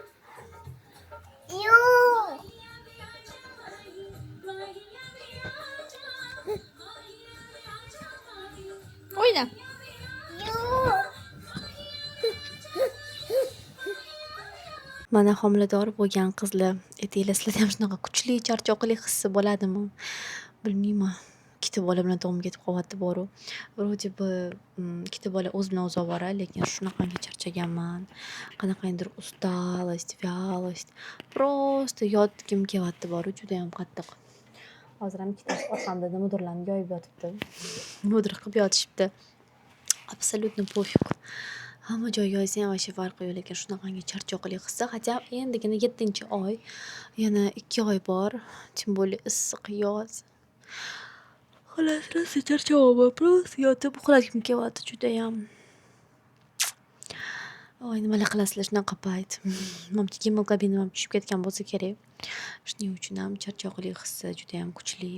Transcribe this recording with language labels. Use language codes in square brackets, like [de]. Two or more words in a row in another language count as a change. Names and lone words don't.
[uz] O'yna. Mana homilador bo'lgan qizlar etiklasida ham shunaqa kuchli charchoqlik hissi bo'ladimi? Bilmayman. Ikkita bola bilan to'g'im ketib qolyapti boru. [ru] Вроде бы [uz] ikkita bola o'z bilan o'zi ovora, lekin shunaqangi charchaganman. Qanaqandir [ru] усталость, вялость. [uz] Просто yotgim kelyapti boru, juda ham qattiq. Hozir ham ikkitasi orqamda nimadirlarni yoyib yotibdi. Nimadir qilib yotishibdi. [ru] Absolutно пофиг. [uz] Hamma joy yoysa ham вообще farqi yo'q, lekin shunaqangi charchoqlik hissi. Хотя endigina 7-oy, yana 2 oy bor. [ru] Тем более [uz] issiq yoz. Xolos, rosa charchaganman. Просто yotib uxlagim kelyapti juda ham. Voy, nimalar qilasizlar shunaqa payt. Menimcha gemoglobinim ham tushib ketgan bo'lsa kerak. Shuning uchun ham charchoqlik hissi juda ham kuchli.